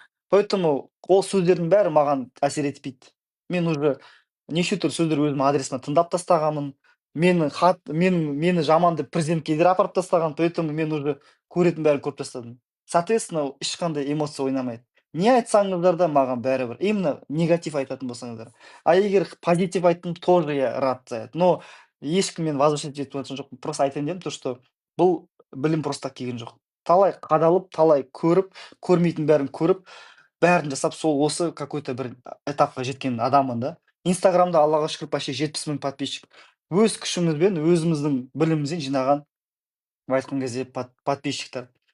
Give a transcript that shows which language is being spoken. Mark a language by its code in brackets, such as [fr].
[kk] Поэтому ол сөздердің бәрі маған әсер етпейді. Мен [ru] уже [kk] неше түрлі сөздер өзім адресіме тыңдап тастағанмын. Мені жаман деп президентке де апарып тастаған, [ru] поэтому [kk] мен [ru] уже [kk] көретін бәрін көріп тастадым. [ru] Соответственно, [kk] ешқандай эмоция ойнамайды. Не айтсаңыздар да маған бәрібір. Именно негатив айтатын болсаңыздар. [ru] А [kk] егер позитив айттым, [ru] тоже я рад за это. Но [kk] ешкім мен [ru] возвышать [kk] етіп жатқан жоқпын. [ru] Просто [kk] айтайын дедім, [ru] то что [kk] бұл білім [ru] просто так [kk] келген жоқ. Талай қадалып, талай көріп, көрмейтін бәрін көріп, бәрін жасап, сол осы [ru] какой-то [kk] бір этапқа жеткен адаммын да. Инстаграмда, аллаға шүкір, почти 70 000 подписчик. Өз күшімізбен, өзіміздің білімімізден жинаған, айтқан кезде подписчиктар.